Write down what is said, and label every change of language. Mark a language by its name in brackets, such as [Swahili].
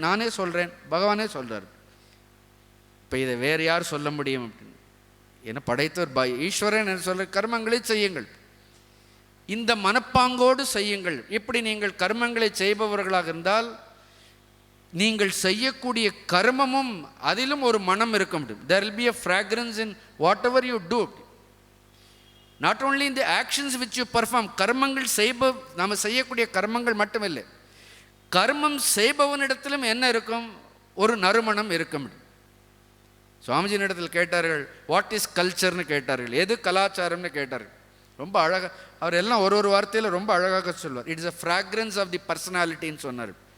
[Tamil] நானே சொல்கிறேன், பகவானே சொல்கிறார். இப்போ இதை வேறு யார் சொல்ல முடியும் அப்படின்னு? ஏன்னா படைத்தவர் ஈஸ்வரன் என்று சொல்ற, கர்மங்களை செய்யுங்கள், இந்த மனப்பாங்கோடு செய்யுங்கள். இப்படி நீங்கள் கர்மங்களை செய்பவர்களாக இருந்தால் நீங்கள் செய்யக்கூடிய கர்மமும் அதிலும் ஒரு மனம் இருக்கும். [English] There will be a fragrance in whatever you do. Not only in the actions which you perform. [Tamil] கர்மங்கள் நாம் செய்யக்கூடிய கர்மங்கள் மட்டுமில்லை, கர்மம் செய்பவனிடத்திலும் என்ன இருக்கும்? ஒரு நறுமணம் இருக்கும். சுவாமிஜியின் இடத்தில் கேட்டார்கள், [English] what is கல்ச்சர்னு [Tamil] கேட்டார்கள், எது கலாச்சாரம்னு கேட்டார்கள். ரொம்ப அழகாக அவர் எல்லாம் ஒரு வார்த்தையில் ரொம்ப அழகாக சொல்வார். [English] it is a fragrance of the பர்சனாலிட்டின்னு [Tamil] சொன்னார்.